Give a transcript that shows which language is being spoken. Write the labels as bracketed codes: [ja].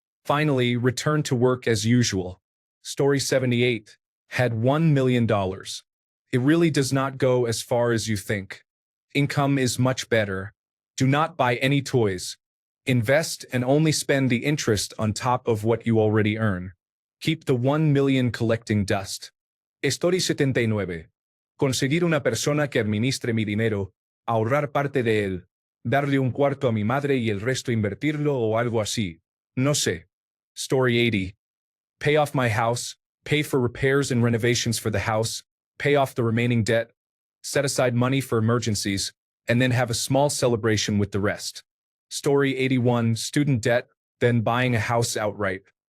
[en] Finally, return to work as usual. Story 78, had $1 million. It really does not go as far as you think. Income is much better. Do not buy any toys. Invest and only spend the interest on top of what you already earn. Keep the 1 million collecting dust. Story 79. [es] Conseguir una persona que administre mi dinero, ahorrar parte de él, darle un cuarto a mi madre y el resto invertirlo o algo así. No sé. [en] Story 80. Pay off my house, pay for repairs and renovations for the house, pay off the remaining debt, set aside money for emergencies, and then have a small celebration with the rest. Story 81. Student debt, then buying a house outright.